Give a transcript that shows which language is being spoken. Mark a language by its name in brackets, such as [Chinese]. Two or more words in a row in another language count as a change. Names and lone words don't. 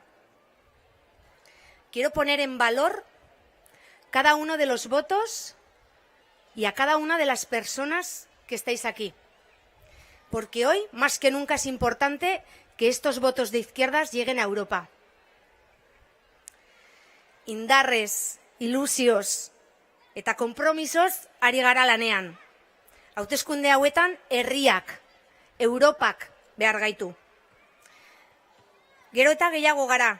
[Spanish] Quiero poner en valor cada uno de los votos y a cada una de las personas que estáis aquí. Porque hoy, más que nunca, es importante que estos votos de izquierdas lleguen a Europa. [Basque] Indarrez, ilusioz eta konpromisoz ari gara lanean. Hauteskunde hauetan herriak, Europak behar gaitu. Gero eta gehiago gara.